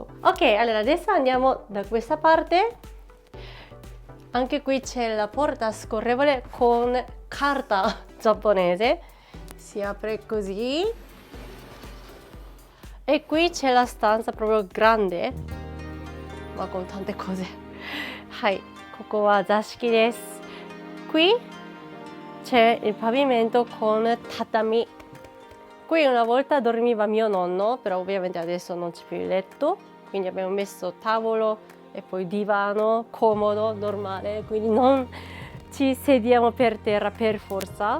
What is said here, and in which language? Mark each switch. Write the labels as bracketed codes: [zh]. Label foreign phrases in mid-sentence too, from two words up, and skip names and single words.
[it] Ok, allora adesso andiamo da questa parte. Anche qui c'è la porta scorrevole con carta giapponese, si apre così e qui c'è la stanza proprio grande ma con tante cose. [ja] Hai, ここは座敷です。 [it] Qui c'è il pavimento con tatami. Qui una volta dormiva mio nonno, però ovviamente adesso non c'è più il letto, quindi abbiamo messo tavolo e poi divano comodo, normale, quindi non ci sediamo per terra per forza.